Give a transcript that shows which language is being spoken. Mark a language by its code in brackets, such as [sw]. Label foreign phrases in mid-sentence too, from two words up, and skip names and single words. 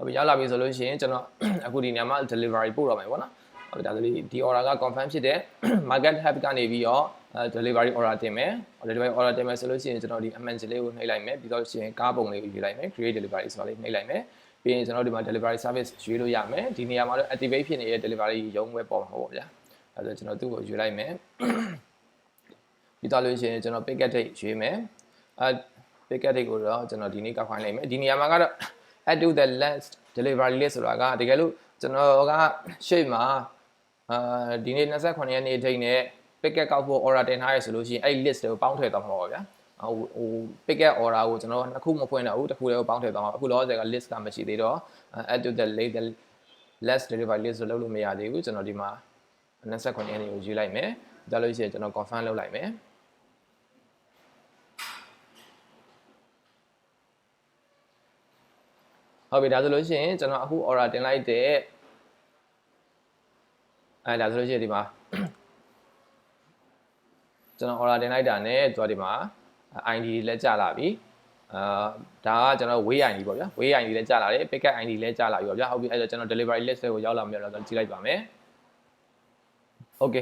[my] ပြီရောက်လာပြီဆိုလို့ရှိရင်ကျွန်တော်အခုဒီနေရာမှာ delivery ပို့တော့မယ်ပေါ့နော်ဟုတ်ပြီဒါဆိုဒီ order က confirm ဖြစ်တဲ့ [en] market hub [my] ကနေပြီးတော့ [en] delivery order [my] တင်မယ် [en] delivery order [my] တင်မယ်ဆိုလို့ရှိရင်ကျွန်တော်ဒီ amount လေးကိုနှိပ်လိုက်မယ်ပြီးတော့ရှိရင် ကားပုံလေးကိုယူလိုက်မယ် [en] create delivery [my] ဆိုတာလေးနှိပ်လိုက်မယ်ပြီးရင်ကျွန်တော်ဒီမှာ [en] delivery service [my] ရွေးလို့ရမယ်ဒီနေရာမှာတော့ activate ဖြစ်နေတဲ့ delivery ရုံးဝဲပေါ်မှာပေါ့ဗျာအဲဒါကျွန်တော်သူ့ကိုယူ လိုက်မယ်ပြီးတော့လို့ရှိရင်ကျွန်တော် [en] picket date [my] ရွေးမယ် [en] picket date [my] ကိုတော့ကျွန်တော်ဒီနေ့ကောက်ခိုင်းလိုက်မယ်ဒီနေရာမှာကတော့ [en] add to the last delivery list [my] ဆိုတာကတကယ်လို့ကျွန်တော်ကရှေ့မှာဒီနေ့29ရက်နေ့ထိနဲ့ picket ကောက်ဖို့ order တင်ထားရဆိုလို့ရှိရင်အဲ့ list တွေကိုပေါင်းထည့်သွားမှာပါဗျာဟို [en] picket order [my] ကိုကျွန်တော်နှစ်ခုမဖွင့်တော့ဘူးတစ်ခုတည်းကိုပေါင်းထည့်သွားမှာအခုလောဆယ်က list ကမရှိသေးတော့ [en] add to the last delivery list [my] လို့လုပ်လို့မရသေးဘူးကျွန်တော်ဒီမှာ29ရက်နေ့ကိုယူလိုက်မယ်ဒါလို့ရှိရင်ကျွန်တော် confirm လုပ်လိုက်မယ် ဟုတ်ပြီဒါဆိုလို့ရှိရင်ကျွန်တော်အခု order တင်လိုက်တဲ့ဒါဆိုလို့ရှိရင်ဒီမှာကျွန်တော် order တင်လိုက်တာနဲ့သူကဒီမှာ ID လည်းကြာလာပြီဒါကကျွန်တော် [en] way ID [my] ပေါ့ဗျာ [en] way ID [my] လည်းကြာလာတယ် [en] picket ID [my] လည်းကြာလာပြီပေါ့ဗျာဟုတ်ပြီအဲ့တော့ကျွန်တော် [en] delivery list [my] တွေကိုရောက်လာမယ်တော့ကြည့်လိုက်ပါမယ် okay